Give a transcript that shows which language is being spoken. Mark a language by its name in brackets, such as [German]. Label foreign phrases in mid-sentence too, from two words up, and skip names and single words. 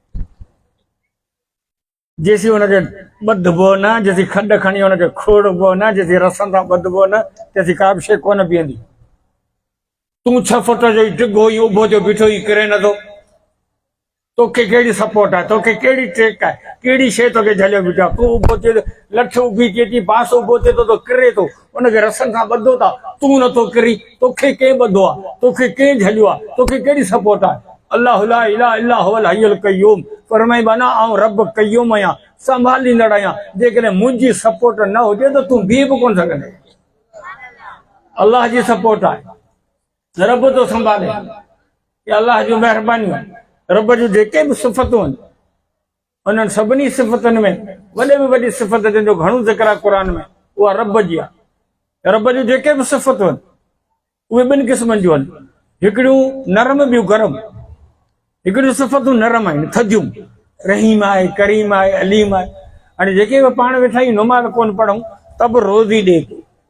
[Sindhi] जेसी हुनखे ॿधबो न जेसी खॾ खणी हुनखे खोड़बो न जेसी रसनि सां ॿधबो न तेसी का बि शइ कोन बीहंदी तूं 6 फुट जो ई डिघो ई उभो जो बीठो ई किरे नथो तोखे कहिड़ी सपोर्ट आहे तोखे कहिड़ी ट्रेक आहे कहिड़ी शइ तोखे झलियो बीठो आहे तूं उभो थिए लठ उभी थिए थी बांस उभो थिए थो किरे थो हुनखे रसनि सां ॿधो था तूं नथो किरी तोखे कंहिं ॿधो आहे तोखे कंहिं झलियो आहे तोखे कहिड़ी सपोर्ट आहे [Arabic] الله لا إله إلا هو الحي القيوم [Sindhi] फरमाई बना आऊं रब क़य्यूम आहियां संभालींदड़ आहियां जेकॾहिं मुंहिंजी सपोर्ट न हुजे त तूं बीह बि कोन सघंदे अल्लाह जी सपोर्ट आहे रब तो संभाले ये अल्लाह जी महिरबानी रब जूं जेके बि सिफ़तूं आहिनि उन्हनि सभिनी सिफ़तुनि में वॾे में वॾी सिफ़त जंहिंजो घणो ज़िक्र आहे क़ुर में उहा रब जी आहे रब जूं जेके बि सिफ़तूं आहिनि उहे ॿिनि क़िस्मनि जूं आहिनि हिकिड़ियूं नरम ॿियूं गरम हिकिड़ियूं सिफ़तूं नरम आहिनि थधियूं रहीम आहे करीम आहे अलीम आहे हाणे जेके बि पाण वेठा आहियूं नमाज़ कोन पढ़ूं त बि रोज़ी ॾे